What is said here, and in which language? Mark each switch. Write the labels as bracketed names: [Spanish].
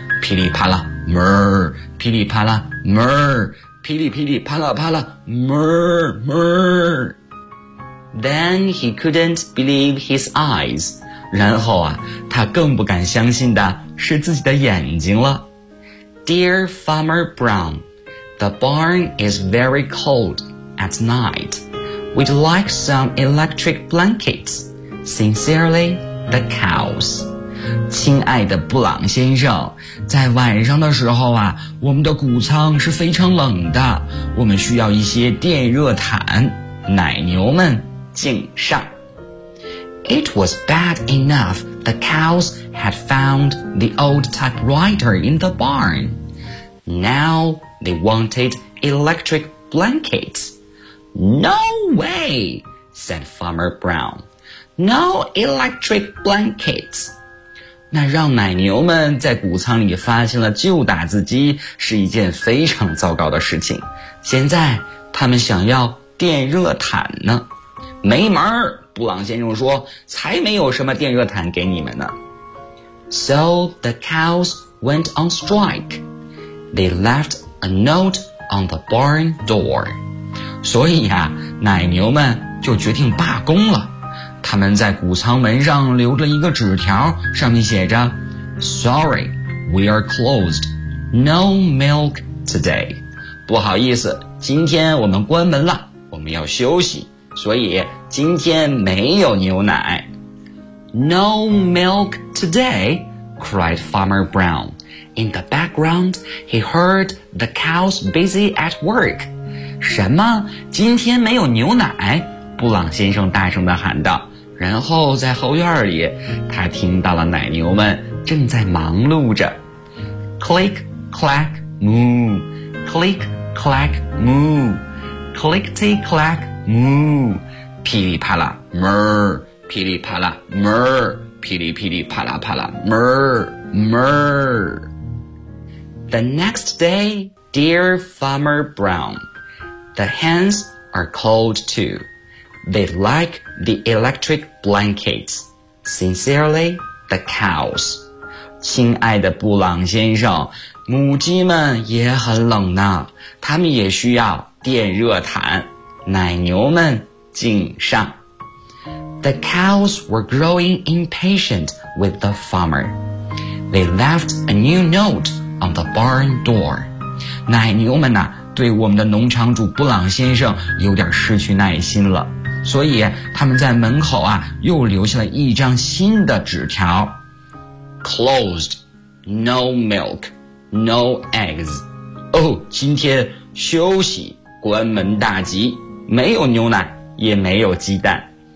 [Chinese] 噼里啪啦 murr. 噼里啪啦 murr. 噼里噼里啪啦啪啦 murr, murr. [English] Then he couldn't believe his eyes. [Chinese] 然后啊，他更不敢相信的是自己的眼睛了。 [English] Dear Farmer Brown, the barn is very cold at night. We'd like some electric blankets. Sincerely, the cows. [Chinese] 亲爱的布朗先生，在晚上的时候啊，我们的谷仓是非常冷的，我们需要一些电热毯。奶牛们，敬上。 [English] It was bad enough the cows had found the old typewriter in the barn. Now they wanted electric blankets. No way, said Farmer Brown. No electric blankets. [Chinese] 那让奶牛们在谷仓里发现了旧打字机是一件非常糟糕的事情。现在他们想要电热毯呢。没门儿，布朗先生说，才没有什么电热毯给你们呢。 [English] So the cows went on strike. They left a note on the barn door. [Chinese] 所以啊，奶牛们就决定罢工了。他们在谷仓门上留着一个纸条，上面写着 [English] Sorry, we are closed. No milk today. [Chinese] 不好意思，今天我们关门了，我们要休息，所以今天没有牛奶。 [English] No milk today, cried Farmer Brown. In the background, he heard the cows busy at work. [Chinese] 什么？今天没有牛奶？布朗先生大声地喊道。然后在后院里，他听到了奶牛们正在忙碌着。 [English] Click, clack, moo. Click, clack, moo. Clickety, clack, moo. [Chinese] 噼里啪啦 [English] ,murr. [Chinese] 噼里啪啦 ,murr. 噼里噼里啪啦啪啦 ,murr, murr. [English] The next day, dear Farmer Brown, the hens are cold too. They like the electric blankets. Sincerely, the cows. [Chinese] 亲爱的布朗先生，母鸡们也很冷呢，他们也需要电热毯。奶牛们，敬上。 [English] The cows were growing impatient with the farmer. They left a new note on the barn door. [Chinese] 奶牛们呢，对我们的农场主布朗先生有点失去耐心了。所以他们在门口啊又留下了一张新的纸条。 [English] Closed. No milk. No eggs. [Chinese] 哦，今天休息，关门大吉，没有牛奶也没有鸡蛋。